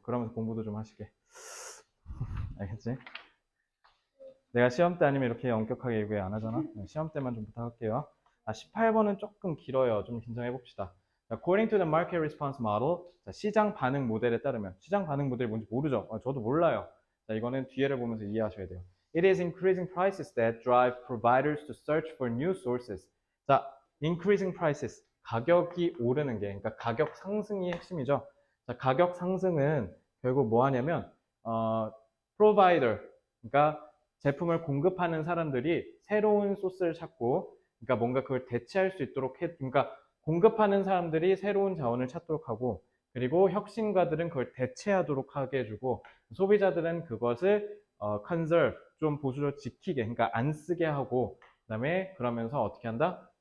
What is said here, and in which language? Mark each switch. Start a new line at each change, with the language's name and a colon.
Korean: 그러면서 공부도 좀 하시게. 알겠지? 내가 시험 때 아니면 이렇게 엄격하게 얘기 안 하잖아? 시험 때만 좀 부탁할게요. 18번은 조금 길어요. 좀 긴장해 봅시다.
English: According to the market response model,
Korean: 자, 시장 반응 모델에 따르면, 시장 반응 모델이 뭔지 모르죠? 저도 몰라요. 자, 이거는 뒤에를 보면서 이해하셔야 돼요.
English: It is increasing prices that drive providers to search for new sources.
Korean: 자, increasing prices, 가격이 오르는 게, 그러니까 가격 상승이 핵심이죠. 자, 가격 상승은 결국 뭐 하냐면, provider, 그러니까 제품을 공급하는 사람들이 새로운 소스를 찾고, 그러니까 뭔가 그걸 대체할 수 있도록 그러니까 공급하는 사람들이 새로운 자원을 찾도록 하고, 그리고 혁신가들은 그걸 대체하도록 하게 해주고, 소비자들은 그것을 conserve, 좀 보수적으로 지키게, 그러니까 안 쓰게 하고, 그다음에 그러면서 어떻게 한다?